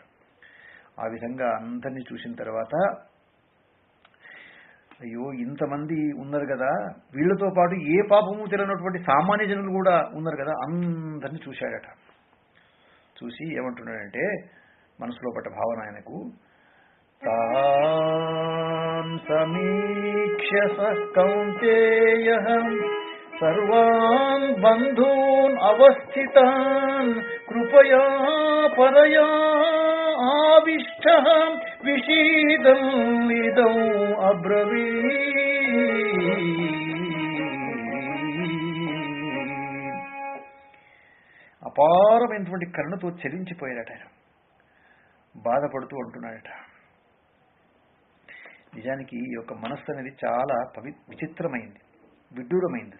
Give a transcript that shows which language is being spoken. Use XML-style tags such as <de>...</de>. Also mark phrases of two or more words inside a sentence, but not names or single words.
<te>ఆ విధంగా అందరినీ చూసిన తర్వాత అయ్యో ఇంతమంది ఉన్నారు కదా, వీళ్ళతో పాటు ఏ పాపము తెలియనటువంటి సామాన్య జనులు కూడా ఉన్నారు కదా, అందరినీ చూశాడట. చూసి ఏమంటున్నాడంటే మనసులో పట్ట భావన ఆయనకు, తాన్</te> <sa>तान् समीक्ष्य सः कौन्तेयः सर्वान् बन्धून् अवस्थितान् कृपया परया आविष्टः विषीदन् इदौ अब्रवीत्.</sa> <te>అపారమైనటువంటి కరుణతో చెలించిపోయాడట. ఆయన బాధపడుతూ అంటున్నాడట, నిజానికి ఈ యొక్క మనస్సు అనేది చాలా విచిత్రమైంది, విడ్డూరమైంది.</te>